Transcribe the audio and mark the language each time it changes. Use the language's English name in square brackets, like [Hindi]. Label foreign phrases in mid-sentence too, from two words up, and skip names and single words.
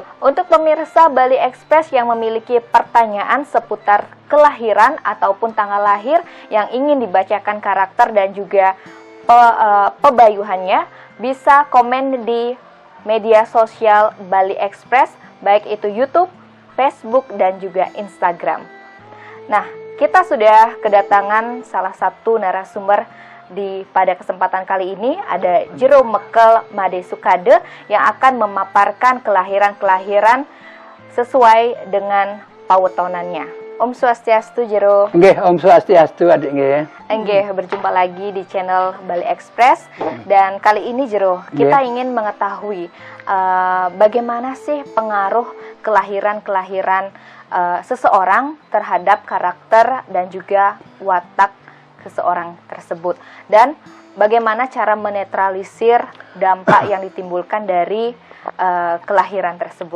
[Indonesian] Untuk pemirsa Bali Express yang memiliki pertanyaan seputar kelahiran ataupun tanggal lahir yang ingin dibacakan karakter dan juga pebayuhannya, bisa komen di media sosial Bali Express, baik itu YouTube, Facebook, dan juga Instagram. Nah, kita sudah kedatangan salah satu narasumber pada kesempatan kali ini, ada Jero Mekel Made Sukade yang akan memaparkan kelahiran-kelahiran sesuai dengan pawetonannya. [Balinese] Om Swastiastu, Jero. Nggih, Om Swastiastu, adik nggih. Nggih, [Indonesian] berjumpa lagi di channel Bali Express, dan kali ini Jero, kita ingin mengetahui bagaimana sih pengaruh kelahiran-kelahiran seseorang terhadap karakter dan juga watak seseorang tersebut, dan bagaimana cara menetralisir dampak yang ditimbulkan dari kelahiran tersebut.